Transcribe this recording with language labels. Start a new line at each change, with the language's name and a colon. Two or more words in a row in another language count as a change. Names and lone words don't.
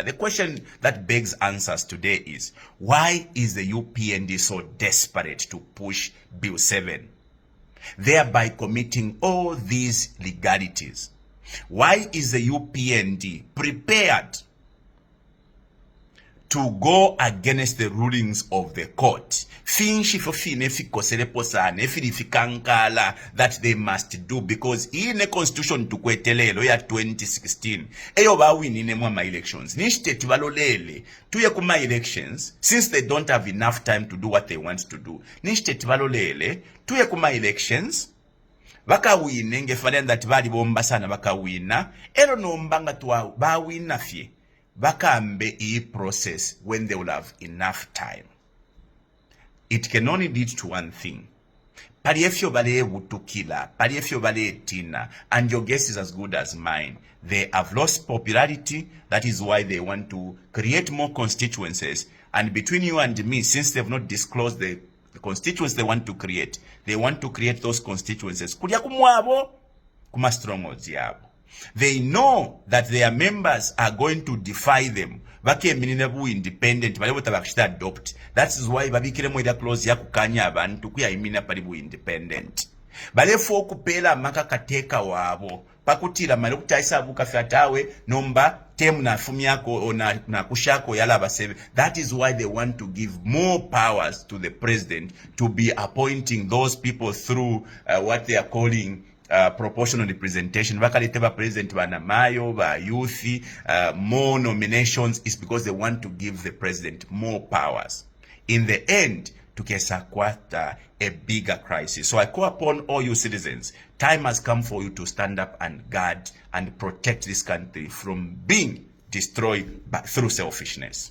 English: The question that begs answers today is, why is the UPND so desperate to push Bill 7, thereby committing all these legalities? Why is the UPND prepared to go against the rulings of the court? That they must do, because in the constitution
Bemba: to kwetelelo ya 2016 eyo bawinine mwa elections nishite tibalolele tuye kuma elections,
English: since they don't have enough time to do what they want to do,
Bemba: nishite tibalolele tuye kuma elections bakawine ngefana that bali bomba sana bakawina ero nombanga tuwa bawina fye bakambe e
English: process when they will have enough time. It can only lead to one thing.
Bemba: Paliefyo bale butukila, paliefyo bale tina,
English: and your guess is as good as mine. They have lost popularity. That is why they want to create more constituencies. And between you and me, since they've not disclosed the constituencies they want to create those constituencies
Bemba: kulya kumwabo kuma strongholds yabo.
English: They know that their members are going to defy them. Independent, adopt. That is why
Bemba: babikire mweda clause ya kukanya abantu kuyayimina pali bu independent. Balefo kupela maka kateka wabo. Pakutira mali kutaisa buka fyatawe nomba temu na fumyako na kushako yala basebe.
English: That is why they want to give more powers to the president to be appointing those people through what they are calling proportional representation.
Bemba: Bakalete president banamayo ba youth,
English: more nominations, is because they want to give the president more powers. In the end, tukesakwata a bigger crisis. So I call upon all you citizens, time has come for you to stand up and guard and protect this country from being destroyed through selfishness.